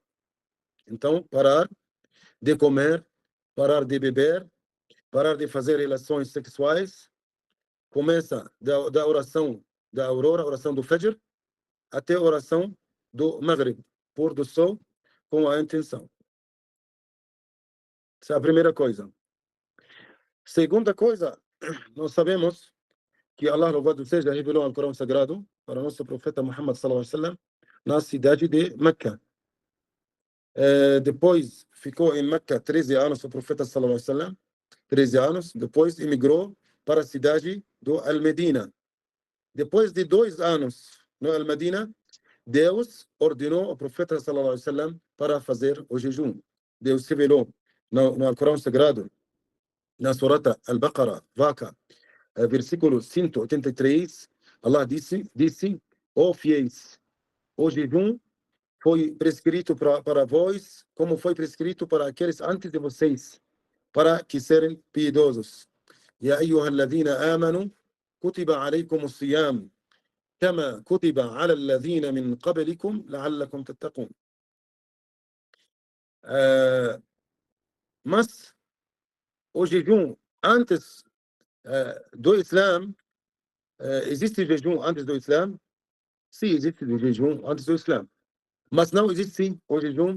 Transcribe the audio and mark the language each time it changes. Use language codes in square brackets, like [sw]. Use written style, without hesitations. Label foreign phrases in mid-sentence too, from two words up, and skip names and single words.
[pt] Então, parar de comer, parar de beber, parar de fazer relações sexuais, começa da oração da aurora, oração do Fajr, até a oração do Maghrib, pôr do sol, com a intenção. Essa é a primeira coisa. Segunda coisa, nós sabemos que Allah, louvado seja, revelou no Corão Sagrado para o nosso profeta Muhammad [ar] صلى الله عليه وسلم [pt] na cidade de Meca. Depois ficou em Meca 13 anos o profeta [ar] صلى الله عليه وسلم, [pt] 13 anos, depois emigrou para a cidade do Al-Medina. Depois de 2 anos no Al-Medina, Deus ordenou o profeta [ar] صلى الله عليه وسلم [pt] para fazer o jejum. Deus revelou no Corão Sagrado, na surata Al-Baqarah, Vaca, versículo 183, Allah disse, ó fiéis, o jejum foi prescrito para vós, como foi prescrito para aqueles antes de vocês, para que serem piedosos. [ar] يا أيها الذين آمنوا كتب عليكم الصيام كما كتب على الذين من قبلكم لعلكم تتقون. [pt] Mas o jejum antes do Islã, existe jejum antes do Islã? Sim, existe jejum antes do Islã. Mas não existe o jejum.